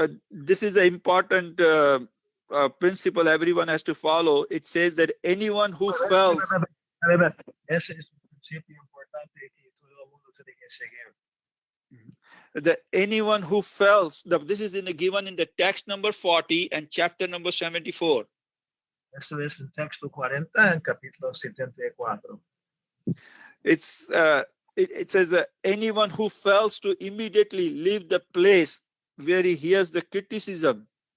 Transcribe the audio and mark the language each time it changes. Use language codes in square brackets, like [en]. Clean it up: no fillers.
[en] this is an important principle everyone has to follow. It says that anyone who falls. [es] Ese es un principio importante que todo el mundo tiene que seguir. [en] That anyone who falls, this is given in the text number 40 and chapter number 74. [es] Eso es en texto 40 en capítulo 74. [en] It says that anyone who fails to immediately leave the place where he hears the criticism.